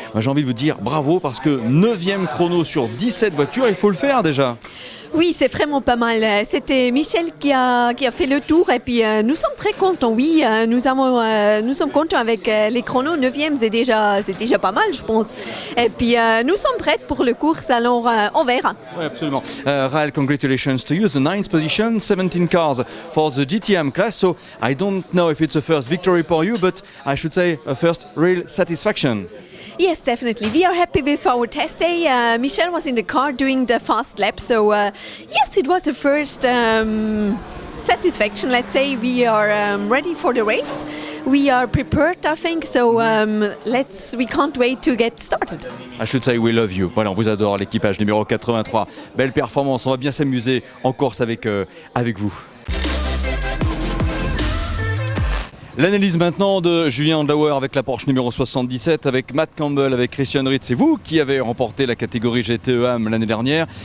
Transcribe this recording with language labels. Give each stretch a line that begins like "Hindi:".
French: Moi, j'ai envie de vous dire bravo, parce que 9e chrono sur 17 voitures, il faut le faire déjà. Oui, c'est vraiment pas mal. C'était Michel qui a fait le tour, et puis nous sommes très contents. Oui, nous sommes contents avec les chronos. 9e, c'est déjà pas mal, je pense. Et puis nous sommes prêts pour le course, alors on verra. Oui, absolument.
English: Rahel, congratulations to you. The 9th position, 17 cars for the GTM class. So I don't know if it's a first victory for you, but I should say a first real satisfaction. Yes, definitely. We are happy with our test day. Michel was in the car doing the fast lap, so yes, it was a first satisfaction. Let's say we are ready for the race. We are prepared, I think, so we can't wait to get started. I should say we love you.
French: Voilà, on vous adore, l'équipage numéro 83. Belle performance, on va bien s'amuser en course avec vous. L'analyse maintenant de Julien Andlauer avec la Porsche numéro 77, avec Matt Campbell, avec Christian Ritt. C'est vous qui avez remporté la catégorie GTE AM l'année dernière.